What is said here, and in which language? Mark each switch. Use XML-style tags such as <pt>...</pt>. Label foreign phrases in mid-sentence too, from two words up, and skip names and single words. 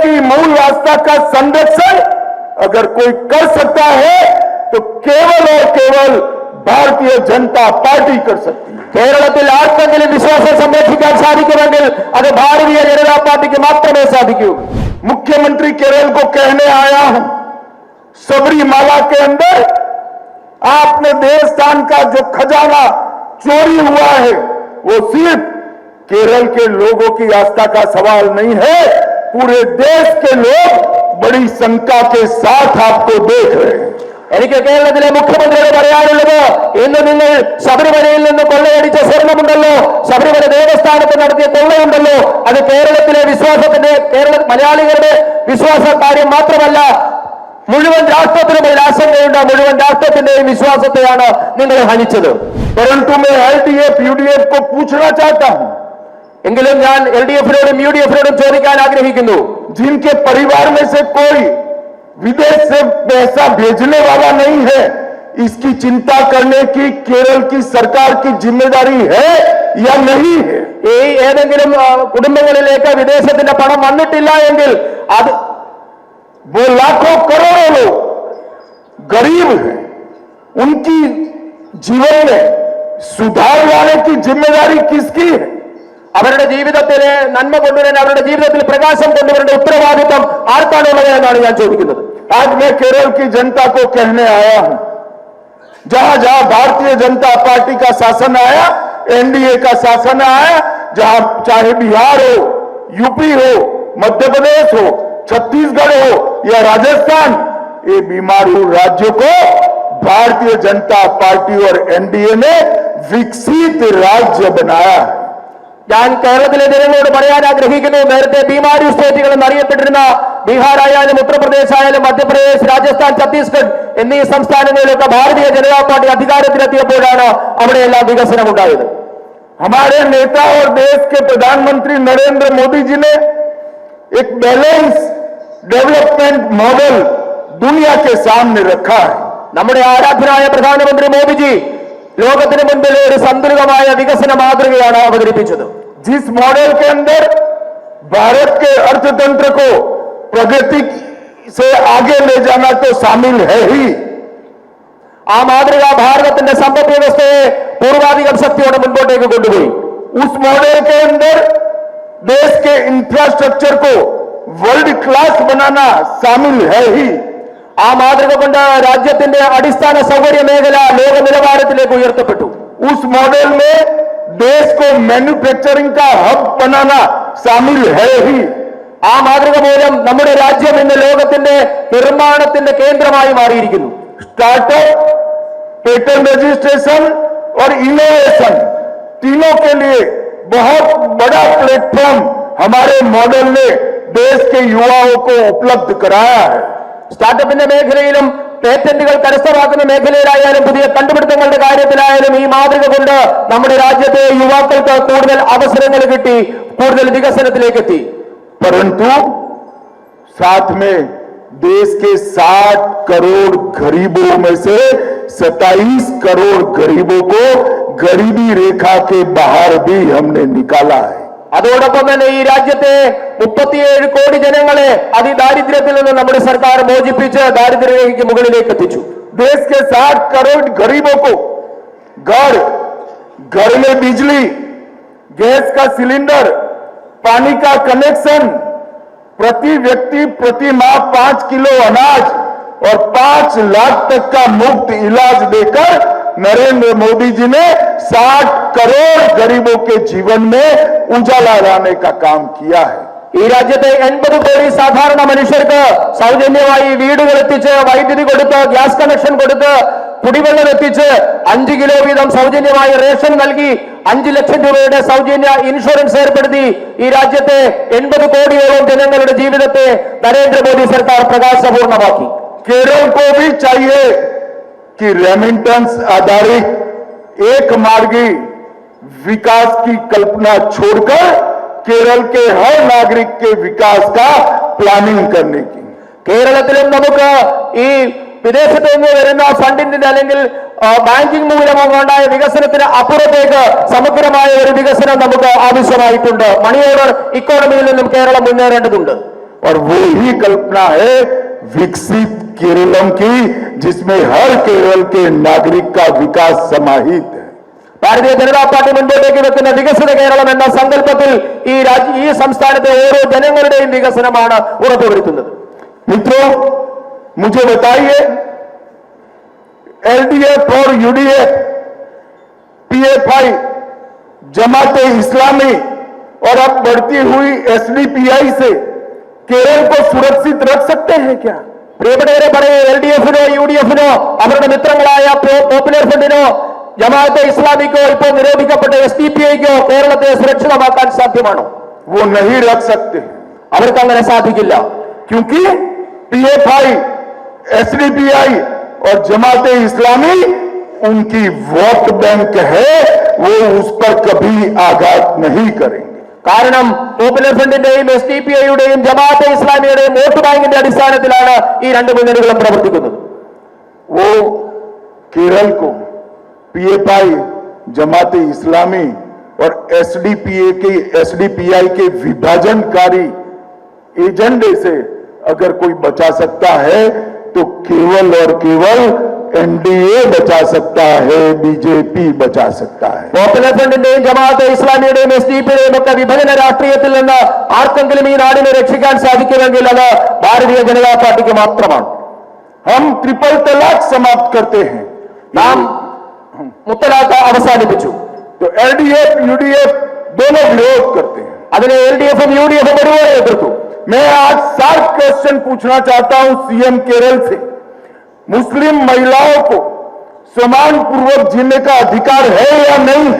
<hi>मूल आस्था का संरक्षण अगर कोई कर सकता है तो केवल और केवल भारतीय जनता पार्टी कर सकती है।</hi> <ml>കേരളത്തിൽ ആർക്കെങ്കിലും വിശ്വാസം സംരക്ഷിക്കാൻ സാധിക്കുമെങ്കിൽ അത് ഭാരതീയ ജനതാ പാർട്ടിക്ക് മാത്രമേ സാധിക്കൂ.</ml> <hi>मुख्यमंत्री केरल को कहने आया हूं, सबरीमाला के अंदर आपने देवस्थान का जो खजाना चोरी हुआ है वो सिर्फ केरल के लोगों की आस्था का सवाल नहीं है, पूरे देश के लोग बड़ी शंका के साथ आपको देख रहे हैं।</hi> <ml>എനിക്ക് കേരളത്തിലെ മുഖ്യമന്ത്രിയോട് പറയാനുള്ളത്, ഇന്ന് നിങ്ങൾ ശബരിമലയിൽ നിന്ന് കൊള്ളയടിച്ച സ്വർണമുണ്ടല്ലോ, ശബരിമല ദേവസ്ഥാനത്ത് നടത്തിയ കൊള്ളയുണ്ടല്ലോ, അത് കേരളത്തിലെ വിശ്വാസത്തിന്റെ മലയാളികളുടെ വിശ്വാസ കാര്യം മാത്രമല്ല, മുഴുവൻ രാഷ്ട്രത്തിനും അതിൽ ആശങ്കയുണ്ട്. മുഴുവൻ രാഷ്ട്രത്തിന്റെയും വിശ്വാസത്തെയാണ് നിങ്ങൾ ഹനിച്ചത്.</ml> <hi>परंतु मैं एलडीएफ यूडीएफ को पूछना चाहता हूं,</hi> <ml>എങ്കിലും ഞാൻ എൽഡിഎഫിനോടും യുഡിഎഫിനോടും ചോദിക്കാൻ ആഗ്രഹിക്കുന്നു,</ml> <hi>जिनके परिवार में से कोई विदेश से पैसा भेजने वाला नहीं है, इसकी चिंता करने की केरल की सरकार की जिम्मेदारी है या नहीं है?</hi> <ml>ഈ ഏതെങ്കിലും കുടുംബങ്ങളിലേക്ക് വിദേശത്തിന്റെ പണം വന്നിട്ടില്ല എങ്കിൽ അത്</ml> <hi>वो लाखों करोड़ों लोग गरीब हैं, उनकी जीवन में सुधार लाने की जिम्मेदारी किसकी है?</hi> <ml>അവരുടെ ജീവിതത്തിലെ നന്മ കൊണ്ടുവരാൻ, അവരുടെ ജീവിതത്തിൽ പ്രകാശം കൊണ്ടുവരേണ്ട ഉത്തരവാദിത്വം ആർക്കാണുള്ളത് എന്നാണ് ഞാൻ ചോദിക്കുന്നത്.</ml> <hi>आज मैं केरल की जनता को कहने आया हूं, जहां जहां भारतीय जनता पार्टी का शासन आया, एनडीए का शासन आया, जहां चाहे बिहार हो, यूपी हो, मध्य प्रदेश हो, छत्तीसगढ़ हो या राजस्थान, ये बीमारू राज्यों को भारतीय जनता पार्टी और एनडीए ने विकसित राज्य बनाया है।</hi> <ml>ഞാൻ കേരളത്തിലെ ജനങ്ങളോട് പറയാൻ ആഗ്രഹിക്കുന്നു, നേരത്തെ ബീമാരി സ്റ്റേറ്റുകൾ എന്നറിയപ്പെട്ടിരുന്ന ബീഹാർ ആയാലും ഉത്തർപ്രദേശ് ആയാലും മധ്യപ്രദേശ്, രാജസ്ഥാൻ, ഛത്തീസ്ഗഡ് എന്നീ സംസ്ഥാനങ്ങളിലൊക്കെ ഭാരതീയ ജനതാ പാർട്ടി അധികാരത്തിലെത്തിയപ്പോഴാണ് അവിടെയെല്ലാം വികസനം ഉണ്ടായത്.</ml> <hi>हमारे नेता और देश के प्रधानमंत्री नरेंद्र मोदी जी ने एक</hi> <en>balance development model</en> <hi>दुनिया के सामने रखा है।</hi> <ml>നമ്മുടെ ആരാധനായ പ്രധാനമന്ത്രി മോദിജി ലോകത്തിന് മുൻപിൽ ഒരു സന്തുലിതമായ വികസന മാതൃകയാണ് അവതരിപ്പിച്ചത്.</ml> <hi>जिस मॉडल के अंदर भारत के अर्थतंत्र को प्रगति से आगे ले जाना तो शामिल है ही,</hi> <ml>ആ മാതൃക ഭാരതത്തിന്റെ സമ്പദ് വ്യവസ്ഥയെ പൂർവാധികം ശക്തിയോടെ മുൻപോട്ടേക്ക് കൊണ്ടുപോയി.</ml> <hi>उस मॉडल के अंदर देश के इंफ्रास्ट्रक्चर को</hi> <en>world class</en> <hi>बनाना शामिल है ही,</hi> <ml>ആ മാതൃക കൊണ്ട് രാജ്യത്തിന്റെ അടിസ്ഥാന സൗകര്യ മേഖല ലോക നിലവാരത്തിലേക്ക് ഉയർത്തപ്പെട്ടു.</ml> <hi>उस मॉडल में देश को मैन्युफैक्चरिंग का हब बनाना शामिल है ही,</hi> <ml>ആ മാതൃക മൂലം നമ്മുടെ രാജ്യം ഇന്ന് ലോകത്തിന്റെ നിർമ്മാണത്തിന്റെ കേന്ദ്രമായി മാറിയിരിക്കുന്നു.</ml> <en>startup, patent registration</en> <hi>और इनोवेशन तीनों के लिए बहुत बड़ा प्लेटफॉर्म हमारे मॉडल ने देश के युवाओं को उपलब्ध कराया है।</hi> <ml>സ്റ്റാർട്ടപ്പിന്റെ മേഖലയിലും പേറ്റന്റുകൾ കരസ്ഥമാക്കുന്ന മേഖലയിലായാലും പുതിയ കണ്ടുപിടുത്തങ്ങളുടെ കാര്യത്തിലായാലും ഈ മാതൃക കൊണ്ട് നമ്മുടെ രാജ്യത്തെ യുവാക്കൾക്ക് കൂടുതൽ അവസരങ്ങൾ കിട്ടി, കൂടുതൽ വികസനത്തിലേക്ക് എത്തി.</ml> <hi>परंतु साथ में देश के 60 करोड़ गरीबों में से 27 करोड़ गरीबों को गरीबी रेखा के बाहर भी हमने निकाला है।</hi> <ml>അതോടൊപ്പം തന്നെ ഈ രാജ്യത്തെ 37 കോടി ജനങ്ങളെ അതിദാരിദ്ര്യത്തിൽ നിന്ന് നമ്മുടെ സർക്കാർ മോചിപ്പിച്ച് ദാരിദ്ര്യരേഖയ്ക്ക് മുകളിലേക്ക് എത്തിച്ചു.</ml> <hi>देश के 60 करोड़ गरीबों को घर में बिजली, गैस का सिलेंडर, पानी का कनेक्शन, प्रति व्यक्ति प्रति माह 5 किलो अनाज और 5 लाख तक का मुफ्त इलाज देकर नरेंद्र मोदी जी ने 60 करोड़ गरीबों के जीवन में उजाला लाने का काम किया है।</hi> <ml>ഈ രാജ്യത്തെ 80 കോടി സാധാരണ മനുഷ്യർക്ക് സൗജന്യമായി വീടുകൾ എത്തിച്ച്, വൈദ്യുതി കൊടുത്ത്,</ml> <en>gas connection</en> <ml>കൊടുത്ത്, കുടിവെള്ളം എത്തിച്ച്, 5 കിലോ വീതം സൗജന്യമായി റേഷൻ നൽകി, 5 ലക്ഷം രൂപയുടെ സൗജന്യ ഇൻഷുറൻസ് ഏർപ്പെടുത്തി ഈ രാജ്യത്തെ 80 കോടിയോളം ജനങ്ങളുടെ ജീവിതത്തെ നരേന്ദ്രമോദി സർക്കാർ പ്രകാശപൂർണമാക്കി.</ml> <hi>केरल को भी चाहिए कि रेमिटेंस आधारित एक मार्गी विकास की कल्पना छोड़कर केरल के हर नागरिक के विकास का प्लानिंग करने की,</hi> <ml>കേരളത്തിലും നമുക്ക് ഈ വിദേശത്ത് നിന്ന് വരുന്ന ഫണ്ടിന്റെ അല്ലെങ്കിൽ ബാങ്കിംഗ് മൂലമുണ്ടായ വികസനത്തിന് അപ്പുറത്തേക്ക് സമഗ്രമായ ഒരു വികസനം നമുക്ക് ആവശ്യമായിട്ടുണ്ട്.</ml> <en>money order economy-il</en> <ml>നിന്നും കേരളം മുന്നേറേണ്ടതുണ്ട്.</ml> <hi>और वो ही कल्पना है विकसित केरलम की, जिसमें हर केरल के नागरिक का विकास समाहित है।</hi> <ml>ഭാരതീയ ജനതാ പാർട്ടി മുൻപോട്ടേക്ക് വെക്കുന്ന വികസിത കേരളം എന്ന സങ്കല്പത്തിൽ ഈ സംസ്ഥാനത്തെ ഓരോ ജനങ്ങളുടെയും വികസനമാണ് ഉറപ്പുവരുത്തുന്നത്.</ml> <hi>मित्रों, मुझे बताइए, एलडीएफ और यूडीएफ, पीएफआई, जमाते इस्लामी और अब बढ़ती हुई एसडीपीआई से केरल को सुरक्षित रख सकते हैं क्या?</hi> <ml>പ്രിയപ്പെട്ടവരെ പറയൂ, എൽഡിഎഫിനോ യുഡിഎഫിനോ അവരുടെ മിത്രങ്ങളായ പോപ്പുലർ ഫ്രണ്ടിനോ ജമാഅത്തെ ഇസ്ലാമിക്കോ ഇപ്പോൾ നിരോധിക്കപ്പെട്ട എസ്ഡിപിഐക്കോ കേരളത്തെ സുരക്ഷിതമാക്കാൻ സാധ്യമാണോ?</ml> <hi>वो नहीं रख सकते,</hi> <ml>അവർക്ക് അങ്ങനെ സാധിക്കില്ല.</ml> <hi>क्योंकि पीएफआई, एसडीपीआई और जमाते इस्लामी उनकी</hi> <en>vote bank</en> <hi>है, वो उस पर कभी आघात नहीं करेंगे.</hi> <ml>കാരണം പോപ്പുലർ ഫ്രണ്ടിന്റെയും എസ്ഡിപിഐയുടെയും ജമാഅത്തെ ഇസ്ലാമിയുടെയും</ml> <en>vote bank-inte</en> <ml>അടിസ്ഥാനത്തിലാണ് ഈ രണ്ട് മുന്നണികളും പ്രവർത്തിക്കുന്നത്.</ml> <hi>वो केरल को पीएफआई, जमाते इस्लामी और एसडीपीआई के विभाजनकारी एजेंडे से अगर कोई बचा सकता है तो केवल और केवल एनडीए बचा सकता है, बीजेपी बचा सकता है.</hi> <ml>പോപ്പുലർ ഫ്രണ്ടിന്റെയും ജമാഅത്തെ ഇസ്ലാമിയുടെയും എസ്ഡിപിയുടെയും ഒക്കെ വിഭജന രാഷ്ട്രീയത്തിൽ നിന്ന് ആർക്കെങ്കിലും ഈ നാടിനെ രക്ഷിക്കാൻ സാധിക്കുമെങ്കിൽ അത് ഭാരതീയ ജനതാ പാർട്ടിക്ക് മാത്രമാണ്.</ml> <hi>हम ट्रिपल तलाक समाप्त करते हैं,</hi> <ml>നാം മുത്തലാഖ് അവസാനിപ്പിച്ചു.</ml> <hi>तो एलडीएफ यूडीएफ दोनों विरोध करते हैं.</hi> <ml>അതിനെ എൽഡിഎഫും യുഡിഎഫും ഒരുപോലെ എതിർത്തു.</ml> <hi>मैं आज 7 क्वेश्चन पूछना चाहता हूं सीएम केरल से. मुस्लिम महिलाओं को सम्मान पूर्वक जीने का अधिकार है या नहीं है?</hi>